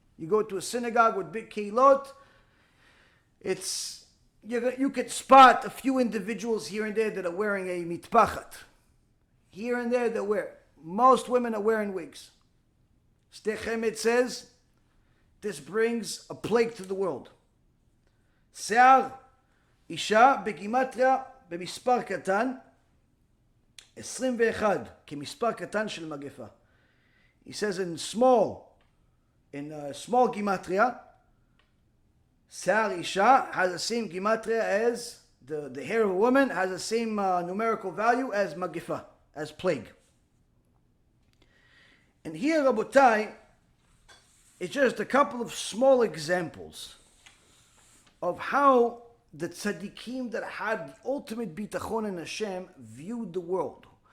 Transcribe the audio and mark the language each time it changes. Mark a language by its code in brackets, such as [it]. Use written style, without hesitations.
[en] You go to a synagogue with big keilot, you could spot a few individuals here and there that are wearing a mitpachet. Here and there they wear. Most women are wearing wigs. Shtei Chemed says, this brings a plague to the world. [he] שיער אישה בגימטריה במספר קטן 21 כמספר קטן של מגפה. [en] He says in small gematria, שיער אישה has the same gematria as the hair of a woman, has the same numerical value as מגפה, as plague. And here, Rabotai, it's just a couple of small examples of how the tzaddikim that had the ultimate bitachon in Hashem viewed the world.